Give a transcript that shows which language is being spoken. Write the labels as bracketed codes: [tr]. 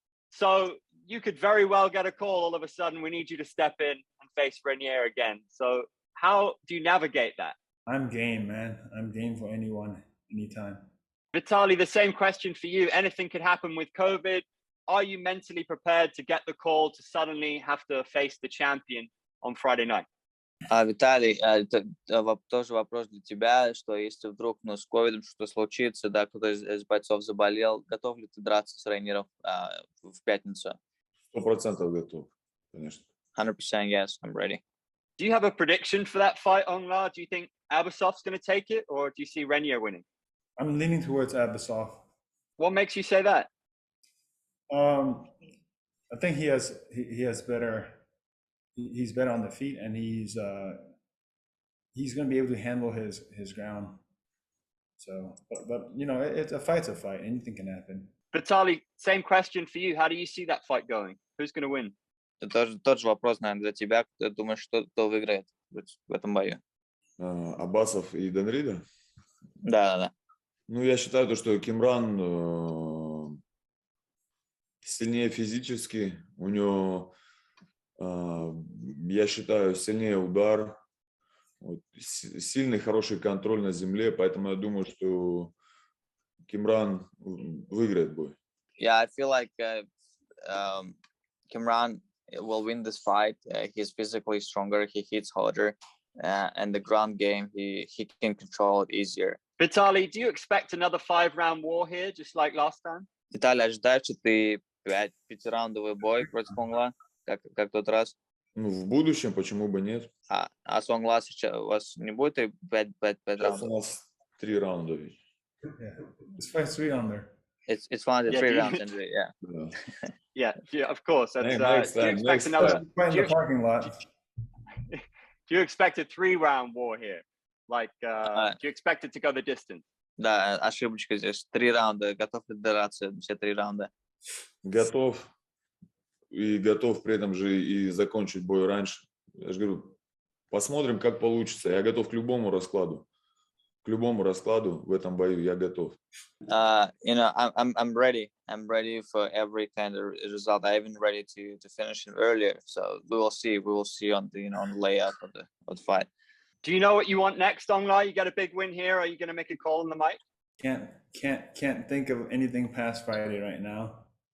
[en] So you could very well get a call all of a sudden, we need you to step in and face Reny again. So how do you navigate that? I'm game, man. I'm game for anyone, anytime. Vitaly, the same question for you. Anything could happen with COVID. Are you mentally prepared to get the call to suddenly have to face the champion on Friday night? [ru] Виталий, тоже вопрос для тебя, что если вдруг с ковидом что-то случится, да, кто-то из бойцов заболел, готов ли ты драться с Рейнером в пятницу? 100% готов, конечно. [en] 100% yes, I'm ready. Do you have a prediction for that fight, Aung La? Do you think Abasov's going to take it, or do you see Reny winning? I'm leaning towards Abasov. What makes you say that? I think he has better. He's better on the feet, and he's going to be able to handle his ground. So, but it's a fight's a fight. Anything can happen. Vitaly, same question for you. How do you see that fight going? Who's going to win? [ru] Это тот же вопрос, наверное, для тебя. Ты думаешь, кто выиграет в этом бою? Абасов и Денрида? Да. Ну, я считаю, что Кимран сильнее физически. У него, я считаю, сильнее удар. Сильный, хороший контроль на земле. Поэтому я думаю, что Кимран выиграет бой. [en] Yeah, I feel like Kimran will win this fight. He's physically stronger. He hits harder. And the ground game, he can control it easier. Vitaly, do you expect another 5-round war here, just like last time? [ru] Виталий, ожидаешь ли ты пятираундовый бой против Aung La, как тот раз? Ну, в будущем, почему бы нет? А с Aung La сейчас у вас не будет 5 раундов? У нас 3 раунда ведь. [en] Yeah, it's fight 3-rounder. It's one of the 3 rounds, Andrew. Yeah. Yeah, of course. That's, Next do you time, expect next another? time. Fight in the parking lot. Do you expect a 3-round war here? Like, do you expect it to go the distance? [ru] Да, ошибочка здесь. 3 раунда. Готов ли драться все 3 раунда? Готов. И готов при этом же и закончить бой раньше. Я же говорю, посмотрим, как получится. Я готов к любому раскладу. К любому раскладу в этом бою я готов. [en] I'm ready. I'm ready for every kind of result. I'm even ready to finish it earlier. So we will see. We will see on the on the layout of the fight. Do you know what you want next, Aung La? You get a big win here. Are you going to make a call on the mic? Can't think of anything past Friday right now.